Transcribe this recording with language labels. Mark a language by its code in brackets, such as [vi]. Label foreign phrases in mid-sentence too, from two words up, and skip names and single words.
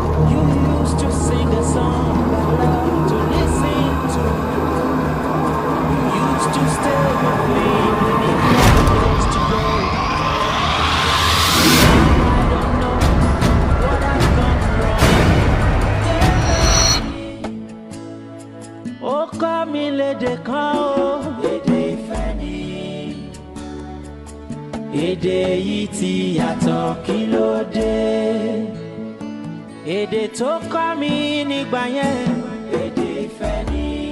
[en] You used to sing a song I love to listen to. You used to stay with me when it was to go. I don't know what I've done wrong. [yo] Ó kọ́ mi lédè kan o. Èdè ìfẹ́ ni. Èdè yìí ti yàtọ̀, kí ló dé? Èdè tó kọ́ mi nígbà yẹn. Èdè ìfẹ́ ni.